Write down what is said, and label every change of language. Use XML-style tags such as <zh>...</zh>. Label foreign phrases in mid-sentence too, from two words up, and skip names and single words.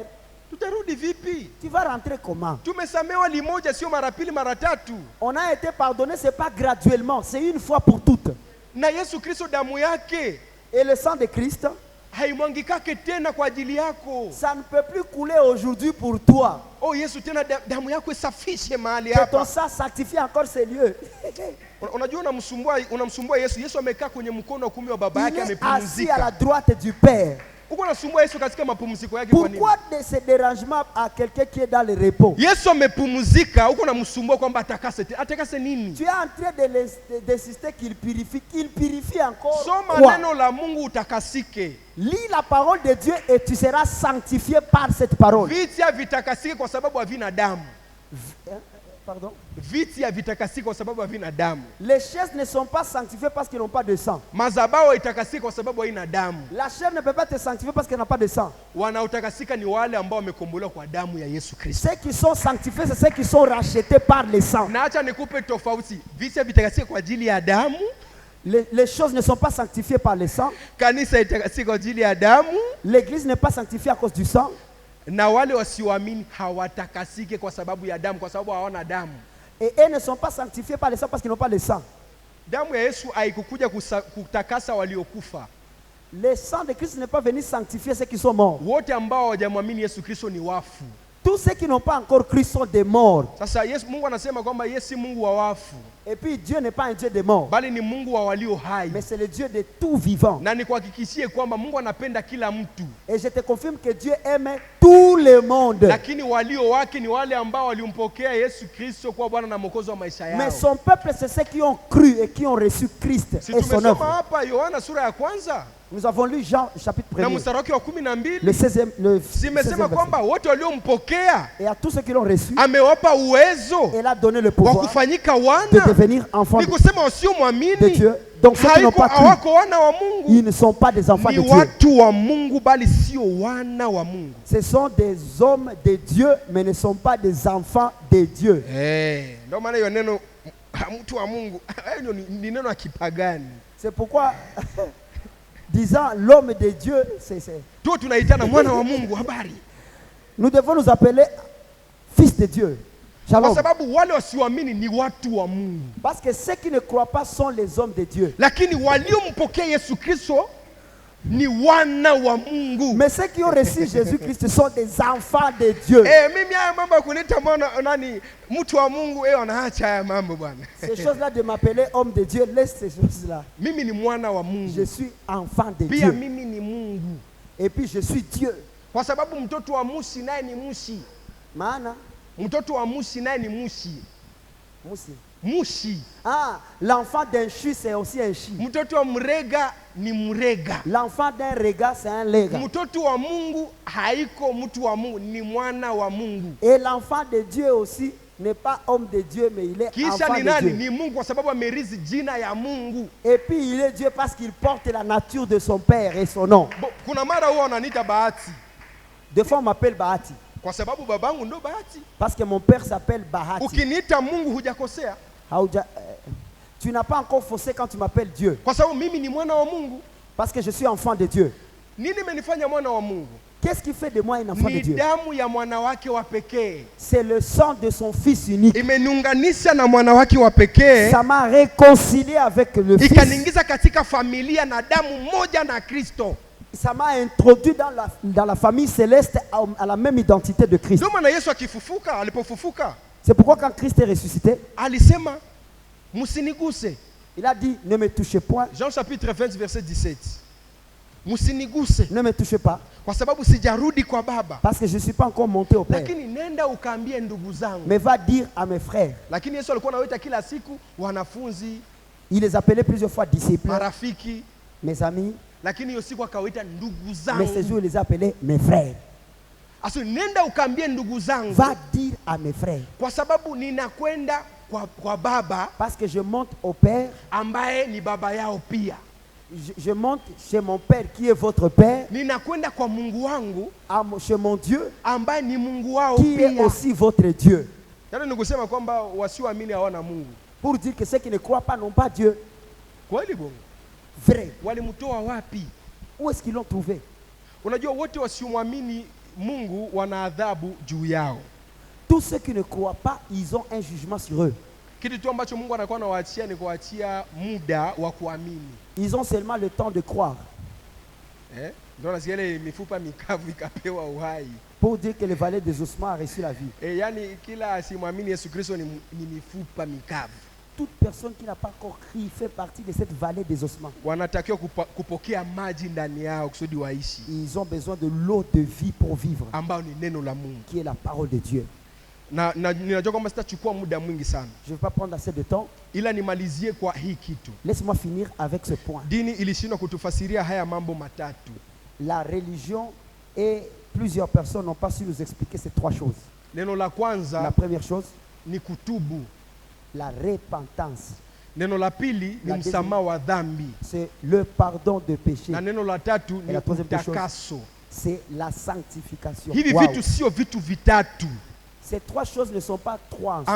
<sw>Tutarudi vipi?</sw> <fr>Tu vas rentrer comment?</fr> <sw>Tumesamewa limoja, sio mara pili mara tatu.</sw> <fr>On a été pardonné, c'est pas graduellement, c'est une fois pour toutes.</fr> <sw>Na Yesu Kristo damu yake</sw> <fr>Et le sang de Christ,</fr> <sw>haimwangikake tena kwa ajili yako.</sw> <fr>ça ne peut plus couler aujourd'hui pour toi.</fr> <sw>Oh Yesu, tena damu yako isafishe mahali</sw> <fr>Que ton</fr> <sw>hapa.</sw> <fr>sang sanctifie encore ces lieux.</fr> <sw>Unajua unamsumbua Yesu. Yesu amekaa kwenye mkono wa kuume wa baba</sw> <fr>Il</fr> <sw>yake</sw> <fr>est assis à la</fr> <sw>amepumzika.</sw> <fr>droite du Père.</fr> <sw>Uko unasumbua Yesu katika mapumziko yake kwa nini?</sw> <fr>Pourquoi de ce dérangement à quelqu'un qui est dans le repos?</fr> <sw>Yesu amepumzika, uko unamsumbua kwamba atakase nini?</sw> <fr>Tu es en train d'insister qu'il purifie encore.</fr> <sw>Soma</sw> <fr>Quoi?</fr> <sw>neno la Mungu utakasike.</sw> <fr>Lis la parole de Dieu et tu seras sanctifié par cette parole.</fr> <sw>Viti havitakasike kwa sababu havina damu.</sw> <fr>Pardon?</fr> <sw>Viti havitakasike kwa sababu havina damu.</sw> <fr>Les chaises ne sont pas sanctifiées parce qu'ils n'ont pas de sang.</fr> <sw>Madhabahu itakasike kwa sababu haina damu.</sw> <fr>La chair ne peut pas te sanctifier parce qu'elle n'a pas de sang.</fr> <sw>Wanaotakasika ni wale ambao wamekombolewa kwa damu ya Yesu Kristo.</sw> <fr>Ceux qui sont sanctifiés, c'est ceux qui sont rachetés par le sang.</fr> <sw>Na acha nikupe tofauti. Viti havitakasike kwa ajili ya damu.</sw> <fr>Les choses ne sont pas sanctifiées par le sang.</fr> <sw>Kanisa itakasike kwa ajili ya damu.</sw> <fr>L'église n'est pas sanctifiée à cause du sang.</fr> <sw>Na wale wasioamini hawatakasike kwa sababu ya damu, kwa sababu hawana damu.</sw> <fr>Et eux ne sont pas sanctifiés par le sang parce qu'ils n'ont pas le sang.</fr> <sw>Damu ya Yesu haikukuja kutakasa waliokufa.</sw> <fr>Le sang de Christ n'est pas venu sanctifier ceux qui sont morts.</fr> <sw>Wote ambao hawajamwamini Yesu Kristo ni wafu.</sw> <fr>Tous ceux qui n'ont pas encore Christ sont des morts.</fr> <sw>Sasa Mungu anasema kwamba Yesu si Mungu wa wafu,</sw> <fr>Et puis Dieu n'est pas un Dieu des morts,</fr> <sw>bali ni Mungu wa walio hai.</sw> <fr>mais c'est le Dieu de tout vivant.</fr> <sw>Na nikuhakikishie kwamba Mungu anapenda kila mtu,</sw> <fr>Et je te confirme que Dieu aime tout le monde.</fr> <sw>lakini walio wake ni wale ambao walimpokea Yesu Kristo kuwa Bwana na Mwokozi wa maisha</sw> <fr>Mais</fr> <sw>yao.</sw> <fr>son peuple, c'est ceux qui ont cru et qui ont reçu Christ</fr> <sw>Si</sw> <fr>et son</fr> <sw>tumesoma</sw> <fr>œuvre.</fr> <sw>hapa Yohana sura ya kwanza</sw> <fr>Nous avons lu Jean chapitre</fr> <sw>na</sw> <fr>1er,</fr> <sw>mstari wake wa</sw> <fr>le 12, 16e</fr> <sw>zimesema</sw> <fr>verset.</fr> <sw>kwamba wote waliompokea</sw> <fr>Et à tous ceux qui l'ont reçu,</fr> <sw>amewapa uwezo</sw> <fr>il a donné le</fr> <sw>wa</sw> <fr>pouvoir</fr> <sw>kufanyika</sw> <fr>de</fr> <sw>wana.</sw> <fr>devenir enfants</fr> <sw>Ni</sw> <fr>de</fr> <sw>kusema</sw> <fr>de</fr> <sw>wasiomwamini</sw> <fr>Dieu. Donc ceux qui n'ont pas cru,</fr> <sw>hawako wana wa Mungu,</sw> <fr>ils ne sont pas des enfants</fr> <sw>ni</sw> <fr>de Dieu.</fr> <sw>watu wa Mungu bali sio wana wa Mungu.</sw> <fr>Ce sont des hommes de Dieu, mais ne sont pas des enfants de Dieu.</fr> <sw>Ndio maana hiyo neno mtu wa Mungu hiyo ni neno la kipagani.</sw> <fr>C'est pourquoi, disant l'homme de Dieu,</fr> <sw>Tu tunaitana mwana wa Mungu, habari.</sw> <fr>nous devons nous appeler fils de Dieu.</fr> <sw>Kwa Shalom. sababu wale wasioamini ni watu wa Mungu,</sw> <fr>Parce que ceux qui ne croient pas sont les hommes de Dieu.</fr> <sw>lakini waliompokea Yesu Kristo ni wana wa Mungu.</sw> <fr>Mais ceux qui ont reçu Jésus-Christ sont des enfants de Dieu.</fr> <sw>Mimi haya mambo ya kunita mwana nani mtu wa Mungu, wanaacha haya mambo bwana.</sw> <fr>Ces choses-là de m'appeler homme de Dieu, laisse ces choses-là.</fr> <sw>Mimi ni mwana wa</sw> <fr>Je</fr> <sw>Mungu.</sw> <fr>suis enfant de</fr> <sw>Pia</sw> <fr>Dieu.</fr> <sw>mimi ni Mungu.</sw> <fr>Et puis je suis Dieu.</fr> <sw>Kwa sababu mtoto wa mushi naye ni mushi. Maana, Mtoto wa mushi naye ni mushi. Musi. Mushi.</sw> <fr>Ah, l'enfant d'un chu, c'est aussi un chi.</fr> <sw>Mtoto wa mrega ni mrega.</sw> <fr>L'enfant d'un rega, c'est un lega.</fr> <sw>Mtoto wa Mungu haiko mtu wa Mungu, ni mwana wa Mungu.</sw> <fr>Et l'enfant de Dieu aussi n'est pas homme de Dieu, mais il est</fr> <sw>Kisha</sw> <fr>enfant</fr> <sw>ni</sw> <fr>de</fr> <sw>nani?</sw> <fr>Dieu.</fr> <sw>Ni Mungu, kwa sababu amerithi jina ya Mungu.</sw> <fr>Et puis il est Dieu parce qu'il porte la nature de son père et son nom.</fr> <sw>Kuna mara huwa wananiita Bahati.</sw> <fr>Des fois on m'appelle Bahati.</fr> <sw>Kwa sababu babangu ndo Bahati.</sw> <fr>Parce que mon père s'appelle Bahati.</fr> <sw>Ukiniita Mungu hujakosea.</sw> <fr>Tu n'as pas encore faussé quand tu m'appelles Dieu.</fr> <sw>Kwa sababu mimi ni mwana wa Mungu.</sw> <fr>Parce que je suis enfant de Dieu.</fr> <sw>Nini imenifanya mwana wa Mungu?</sw> <fr>Qu'est-ce qui fait de moi un enfant de</fr> <sw>Ni</sw> <fr>Dieu?</fr> <sw>damu ya mwana wake wa pekee.</sw> <fr>C'est le sang de son fils unique.</fr> <sw>Imeniunganisha na mwana wake wa pekee.</sw> <fr>Ça m'a réconcilié avec le fils.</fr> <sw>Ikaniingiza katika familia na damu moja na Kristo.</sw> <fr>Ça m'a introduit dans la famille céleste à la même identité de Christ.</fr> <sw>Ndio maana Yesu akifufuka, alipofufuka,</sw> <fr>C'est pourquoi quand Christ est ressuscité,</fr> <sw>alisema msiniguse.</sw> <fr>il a dit ne me touchez point, Jean chapitre 20 verset 17.</fr> <sw>Msiniguse</sw> <fr>ne me touchez pas,</fr> <sw>kwa sababu sijarudi kwa Baba.</sw> <fr>parce que je ne suis pas encore monté au Père.</fr> <sw>Lakini nenda ukaambie ndugu zangu.</sw> <fr>Mais va dire à mes frères.</fr> <sw>Lakini Yesu alikuwa anawaita kila siku wanafunzi,</sw> <fr>Il les appelait plusieurs fois disciples,</fr> <sw>marafiki,</sw> <fr>mes amis,</fr> <sw>lakini hiyo siku akawaita ndugu</sw> <fr>mais ce</fr> <sw>zangu.</sw> <fr>jour il les appelait mes frères.</fr> <sw>Aso nenda ukaambie ndugu zangu.</sw> <fr>Va dire à mes frères,</fr> <sw>Kwa sababu ninakwenda kwa Baba</sw> <fr>parce que je monte au Père,</fr> <sw>ambaye ni baba yao pia.</sw> <fr>je monte chez mon Père qui est votre Père,</fr> <sw>Ninakwenda kwa Mungu wangu</sw> <fr>chez mon Dieu</fr> <sw>ambaye ni Mungu wao</sw> <fr>qui est</fr> <sw>pia.</sw> <fr>aussi votre Dieu.</fr> <sw>Yaani ni kusema kwamba wasioamini hawana Mungu.</sw> <fr>Pour dire que ceux qui ne croient pas n'ont pas Dieu.</fr> <sw>Kweli bongo.</sw> <fr>Vrai.</fr> <sw>Walimtoa wapi?</sw> <fr>Où est-ce qu'ils l'ont trouvé?</fr> <sw>Unajua wote wasiomwamini Mungu wana adhabu juu yao.</sw> <fr>Tous ceux qui ne croient pas, ils ont un jugement sur eux.</fr> <sw>Kitu tu ambacho Mungu anakuwa anawaachia ni kuachia muda wa kuamini.</sw> <fr>Ils ont seulement le temps de croire.</fr> <sw>Ndio nasikia ile mifupa mikavu ikapewa uhai.</sw> <fr>Pour dire que le valet des ossements a reçu la vie.</fr> <sw>Yani kila asimwamini Yesu Kristo ni mifupa mikavu.</sw> <fr>Toute personne qui n'a pas encore crié fait partie de cette vallée des ossements.</fr> <sw>Wanatakiwa kupokea maji ndani yao kusudi waishi.</sw> <fr>Ils ont besoin de l'eau de vie pour vivre.</fr> <sw>Ambao ni neno la Mungu.</sw> <fr>Qui est la parole de Dieu.</fr> <sw>Na ninajua kwamba sitachukua muda mwingi sana.</sw> <fr>Je ne vais pas prendre assez de temps.</fr> <sw>Ila nimalizie kwa hii kitu.</sw> <fr>Laisse-moi finir avec ce point.</fr> <sw>Dini ilishindwa kutufasiria haya mambo matatu.</sw> <fr>La religion et plusieurs personnes n'ont pas su nous expliquer ces trois choses.</fr> <sw>Neno la kwanza,</sw> <fr>la première chose,</fr> <sw>ni kutubu.</sw> <fr>La repentance.</fr> <sw>Neno la pili ni msamaha wa dhambi.</sw> <fr>C'est le pardon de péché.</fr> <sw>Na neno la tatu ni utakaso.</sw> <fr>C'est la sanctification.</fr> <sw>Hivi vitu sio vitu vitatu.</sw> <fr>Ces trois choses ne sont pas trois en soi.</fr>